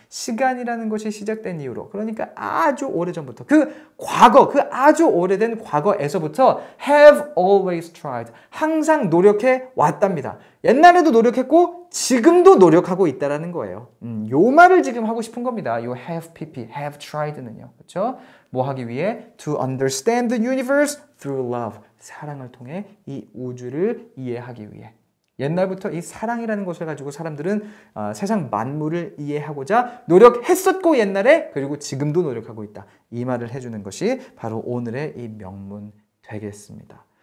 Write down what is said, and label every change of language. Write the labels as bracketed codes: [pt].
[ko] 시간이라는 것이 시작된 이후로. 그러니까 아주 오래전부터. 그 과거, 그 아주 오래된 과거에서부터 [en] have always tried. [ko] 항상 노력해 왔답니다. 옛날에도 노력했고 지금도 노력하고 있다라는 거예요. 요 말을 지금 하고 싶은 겁니다. 요 have pp, have tried는요. 그렇죠? 뭐 하기 위해? [en] To understand the universe through love. [ko] 사랑을 통해 이 우주를 이해하기 위해. 옛날부터 이 사랑이라는 것을 가지고 사람들은 세상 만물을 이해하고자 노력했었고 옛날에 그리고 지금도 노력하고 있다. 이 말을 해주는 것이 바로 오늘의 이 명문 되겠습니다.